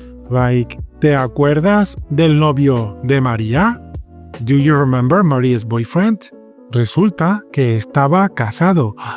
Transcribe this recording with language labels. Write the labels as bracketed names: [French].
[English] Like, [Spanish] ¿te acuerdas del novio de María? [English] Do you remember Maria's boyfriend? [Spanish] Resulta que estaba casado.